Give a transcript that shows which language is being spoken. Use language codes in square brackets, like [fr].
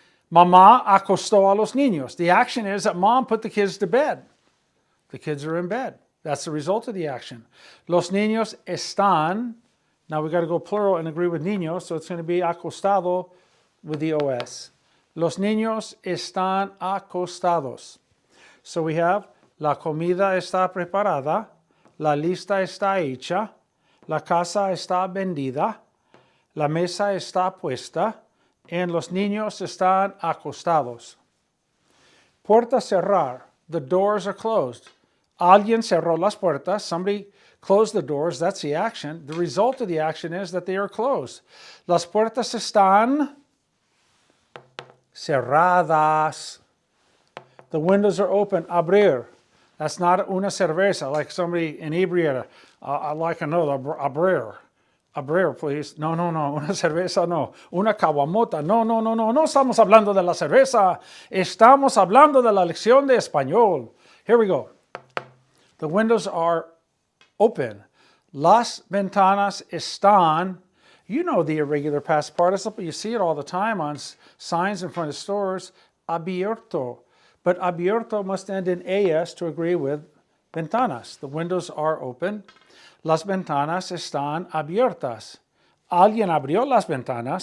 [es] Mamá acostó a los niños. [en] The action is that mom put the kids to bed. The kids are in bed. That's the result of the action. [es] Los niños están. [en] Now we got to go plural and agree with niños, so it's going to be acostado with the OS. [es] Los niños están acostados. [en] So we have [es] la comida está preparada, la lista está hecha, la casa está vendida, la mesa está puesta, And los niños están acostados. Puerta cerrar. [en] The doors are closed. [es] Alguien cerró las puertas. [en] Somebody closed the doors. That's the action. The result of the action is that they are closed. [es] Las puertas están cerradas. [en] The windows are open. Abrir. That's not una cerveza, like somebody inebriated. I'd like another. Abrir. Abrir, please. No. [es] Una cerveza, no. Una caguamota. No. No estamos hablando de la cerveza. Estamos hablando de la lección de español. [en] Here we go. The windows are open. [es] Las ventanas están. [en] You know the irregular past participle. You see it all the time on signs in front of stores. Abierto. But abierto must end in as to agree with ventanas. The windows are open. [es] Las ventanas están abiertas. Alguien abrió las ventanas.